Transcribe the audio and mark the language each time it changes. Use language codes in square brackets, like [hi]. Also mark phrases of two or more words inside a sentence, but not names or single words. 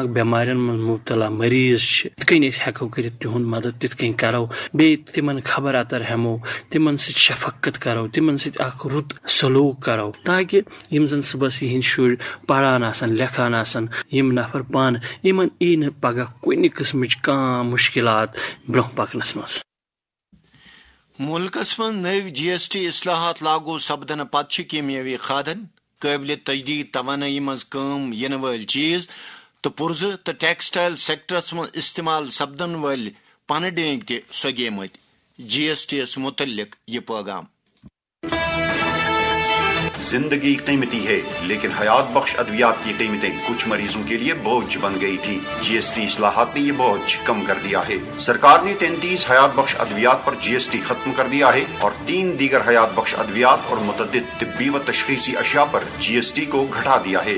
[ks] بیمارین من مبتلا مریض چھ تِتھ کٔنۍ أسۍ ہیٚکو کٔرِتھ تِہُنٛد مدد تِتھ کٔنۍ کرو بیٚیہِ تِمن خبر اتر ہٮ۪مو تِمن سۭتۍ شفقت کرو تِمن سۭتۍ اکھ رُت سلوٗک کرو تاکہ یم زن صبحس یِہنٛدۍ شُرۍ پران آسن لیکھان آسن یم نفر پانہٕ یمن یی نہٕ پگہہ کُنہِ قٕسمٕچ کانٛہہ مُشکلات برونٛہہ پکنس منٛز. ملکس من نو GST اصلاحات لاگو سپدن پتہ کیمیاوی کھادن قابل تجدید توانائی مز کم ین ول چیز تو پرزہ تو ٹیکسٹائل سیکٹرس من استعمال سپدن ول پن ڈینگ تہ سگیمت. GST یس متعلق یہ پیغام. [ur] زندگی قیمتی ہے لیکن حیات بخش ادویات کی قیمتیں کچھ مریضوں کے لیے بوجھ بن گئی تھی. GST اصلاحات نے یہ بوجھ کم کر دیا ہے. سرکار نے 33 حیات بخش ادویات پر GST ختم کر دیا ہے اور 3 دیگر حیات بخش ادویات اور متعدد طبی و تشخیصی اشیاء پر GST کو گھٹا دیا ہے.